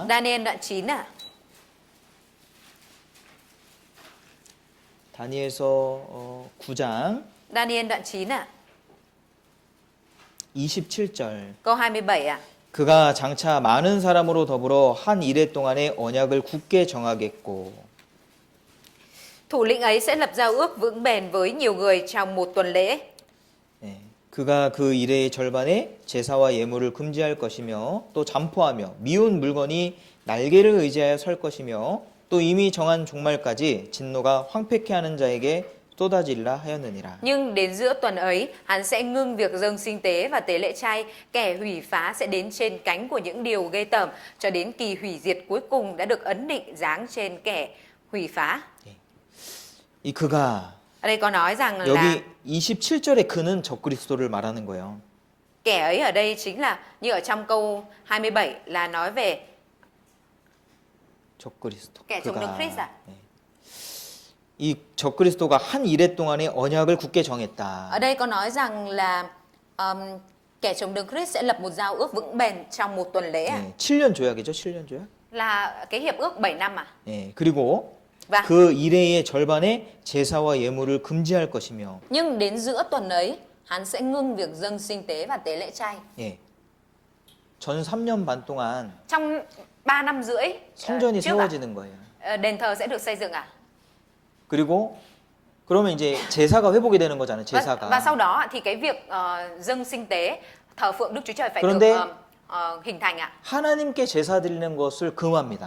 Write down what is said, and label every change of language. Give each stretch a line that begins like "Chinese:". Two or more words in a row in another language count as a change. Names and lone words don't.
Vietnamese: Daniel đoạn 9 ạ.
Korean: 다니엘서 9장
Vietnamese: Daniel đoạn 9 ạ.
Korean: 27절.
Vietnamese: Câu 27 ạ.
Korean: 그가 장차 많은 사람으로 더불어 한 이레 동안의 언약을 굳게 정하겠고
Vietnamese: Thủ lĩnh ấy sẽ lập giao ước vững bền với nhiều người trong một tuần lễ.
Korean: 예, 그가 그 이레의 절반에 제사와 예물을 금지할 것이며 또 잠포하며 미운 물건이 날개를 의지하여 설 것이며 또 이미 정한 종말까지 진노가 황폐케 하는 자에게 쏟아지리라 하였느니라.
Vietnamese: Nhưng đến giữa tuần ấy, hắn sẽ ngưng việc dâng sinh tế và tế lễ chay. Kẻ hủy phá sẽ đến trên cánh của những điều ghê tởm, cho đến kỳ hủy diệt cuối cùng đã được ấn định giáng trên kẻ hủy phá.
Korean: 이 그가
Vietnamese: Ở đây có nói rằng là
Korean: 여기 27절의 그는 적그리스도를 말하는 거예요.
Vietnamese: kẻ ấy ở đây chính là như ở trong câu 27 là nói về
Korean: 적그리스도.
Vietnamese: kẻ chống đứng Christ à?
Korean: 예. 이 적그리스도가 한 이레 동안의 언약을 굳게 정했다.
Vietnamese: Ở đây có nói rằng là kẻ chống đứng Christ sẽ lập một giao ước vững bền trong một tuần lễ à?
Korean: 예, 7년 조약이죠. 7년 조약.
Vietnamese: Là cái hiệp ước 7 năm à?
Korean: 예, 그리고
Vietnamese: Và
Korean: 그 이레의 절반에 제사와 예물을 금지할 것이며
Vietnamese: nhưng đến giữa tuần ấy, hắn sẽ ngưng việc dâng sinh tế và tế lễ chay.
Korean: 예. 전 3년 반 동안
Vietnamese: Trong 3 năm rưỡi
Korean: 성전이
Vietnamese: trước ạ,
Korean: 세워지는 거예요.
Vietnamese: đền thờ sẽ được xây dựng à?
Korean: 그리고 그러면 이제 제사가 회복이 되는 거잖아요. 제사가.
Vietnamese: Và sau đó thì cái việc dâng sinh tế, thờ phượng Đức Chúa Trời phải
Korean: 그런데
Vietnamese: được hình thành ạ.
Korean: 하나님께 제사 드리는 것을 금합니다.